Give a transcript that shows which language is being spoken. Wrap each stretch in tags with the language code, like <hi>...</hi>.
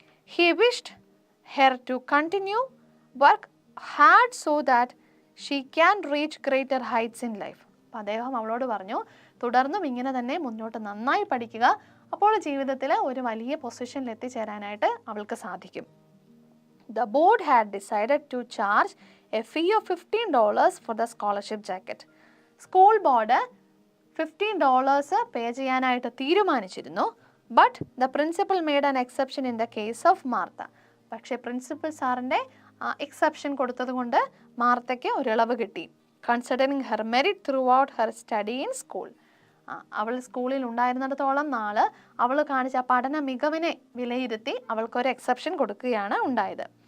<en>He wished her to continue work hard so that she can reach greater heights in life.</en> <ml>അപ്പം അദ്ദേഹം അവളോട് പറഞ്ഞു, തുടർന്നും ഇങ്ങനെ തന്നെ മുന്നോട്ട് നന്നായി പഠിക്കുക, അപ്പോൾ ജീവിതത്തിൽ ഒരു വലിയ പൊസിഷനിൽ എത്തിച്ചേരാനായിട്ട് അവൾക്ക് സാധിക്കും.</ml> <en>The board had decided to charge a fee of $15 for the scholarship jacket.</en> <ml>School board $15 പേ ചെയ്യാനായിട്ട് തീരുമാനിച്ചിരുന്നു.</ml> <en>But the principal made an exception in the case of Martha.</en> <ml>പക്ഷേ പ്രിൻസിപ്പൽ സാറിൻ്റെ എക്സെപ്ഷൻ കൊടുത്തത് കൊണ്ട് മാർത്തയ്ക്ക് ഒരു ഇളവ് കിട്ടി.</ml> <en>Considering her merit throughout her study in school.</en> <ml>അവൾ സ്കൂളിൽ ഉണ്ടായിരുന്നിടത്തോളം നാൾ അവൾ കാണിച്ച പഠന മികവിനെ വിലയിരുത്തി അവൾക്കൊരു എക്സെപ്ഷൻ കൊടുക്കുകയാണ് ഉണ്ടായത്.</ml>